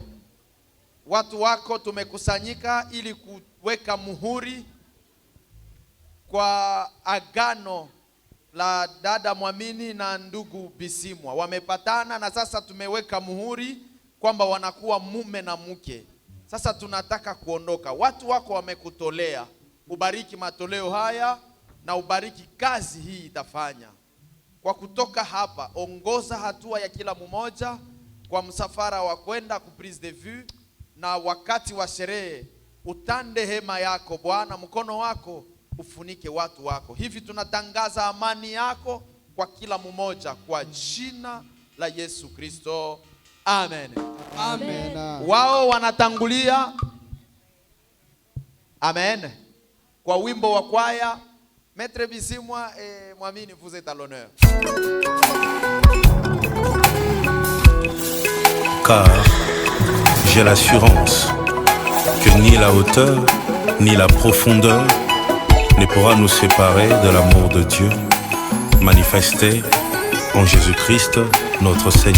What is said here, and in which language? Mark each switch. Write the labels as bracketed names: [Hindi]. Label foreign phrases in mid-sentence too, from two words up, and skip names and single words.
[Swahili] Watu wako tumekusanyika ili kuweka muhuri kwa agano la dada Mwamini na ndugu Bisimwa wamepatana, na sasa tumeweka muhuri kwamba wanakuwa mume na mke. Sasa tunataka kuondoka. Watu wako wamekutolea, ubariki matoleo haya na ubariki kazi hii itafanya. Kwa kutoka hapa, ongoza hatua ya kila mmoja kwa msafara wa kwenda ku [French] prise de vue, [Swahili] na wakati wa sherehe utande hema yako Bwana, mkono wako ufunike watu wako. Hivi tunatangaza amani yako kwa kila mmoja kwa jina la Yesu Kristo. Amen. Amen. Wao wanatangulia. Amen. Kwa wimbo wa kwaya, [French] Maître Bisimwa et Mwamini, vous êtes à l'honneur. Car j'ai l'assurance que ni la hauteur ni la profondeur ne pourra nous séparer de l'amour de Dieu manifesté en Jésus-Christ notre Seigneur.